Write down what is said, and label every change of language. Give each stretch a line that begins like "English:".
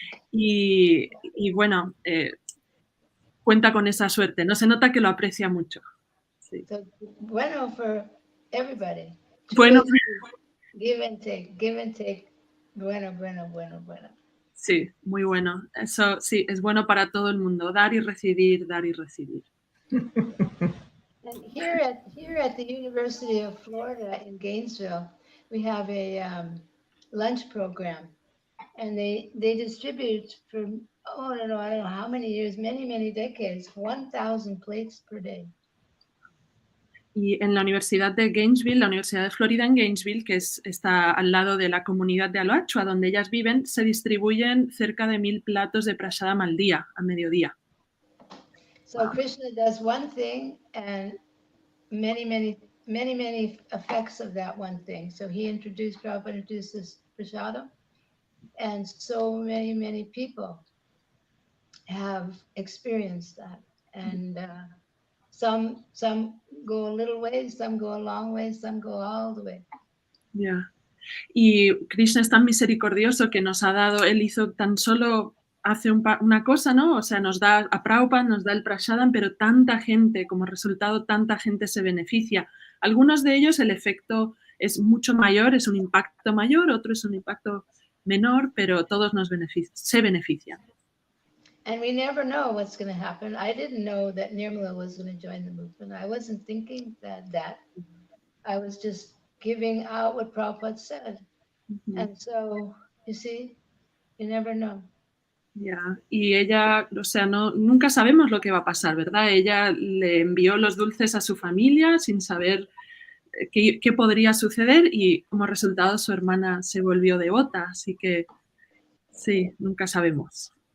Spanish: Y bueno, cuenta con esa suerte, ¿no? Se nota que lo aprecia mucho. Sí.
English: So, bueno for everybody.
Spanish: Bueno.
English: Give and take. Bueno.
Spanish: Sí, muy bueno. Eso sí, es bueno para todo el mundo, dar y recibir, dar y recibir.
English: And here at the University of Florida in Gainesville, we have a lunch program, and they distribute for I don't know how many years, many decades, 1,000 plates per day. Y en la Universidad de Gainesville, la Universidad de Florida en Gainesville, que está al lado de la comunidad de Alachua, donde ellas viven, se distribuyen cerca de 1,000 platos de prasadam al día, a mediodía. So Krishna does one thing and many effects of that one thing. So Prabhupada introduced this prasadam, and so many people have experienced that. And some go a little way, some go a long way, some go all the way. Yeah.
Spanish: Y Krishna es tan misericordioso que nos ha dado, él hizo tan solo, hace una cosa, ¿no? O sea, nos da a Prabhupada, nos da el prasadam, pero tanta gente, como resultado, tanta gente se beneficia. Algunos de ellos el efecto es mucho mayor, es un impacto mayor, otro es un impacto menor, pero todos se benefician.
English: And we never know what's going to happen. I didn't know that Nirmala was going to join the movement. I wasn't thinking that. I was just giving out what Prabhupada said. Mm-hmm. And so, you see, you never know. Yeah.
Spanish: Y ella, o sea, nunca sabemos lo que va a pasar, ¿verdad? Ella le envió los dulces a su familia sin saber qué podría suceder y como resultado su hermana se volvió devota, así que sí, nunca sabemos.